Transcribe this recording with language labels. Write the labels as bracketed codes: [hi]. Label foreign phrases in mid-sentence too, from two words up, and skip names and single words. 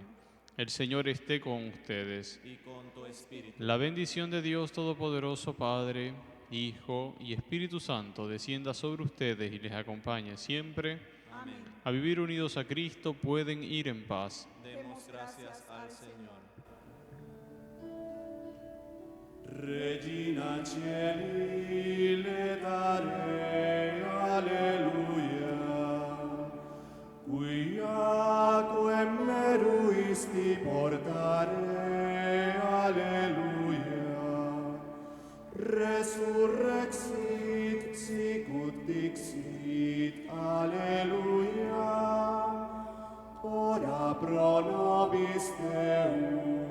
[es] El Señor esté con ustedes. Y con tu espíritu. La bendición de Dios Todopoderoso, Padre, Hijo y Espíritu Santo, descienda sobre ustedes y les acompañe siempre. Amén. A vivir unidos a Cristo pueden ir en paz. Demos gracias al Señor. [la] Regina Cieli letare, alleluia, quiaque meruisti portare, alleluia, resurrexit sicut dixit, alleluia, ora pro nobis Deus.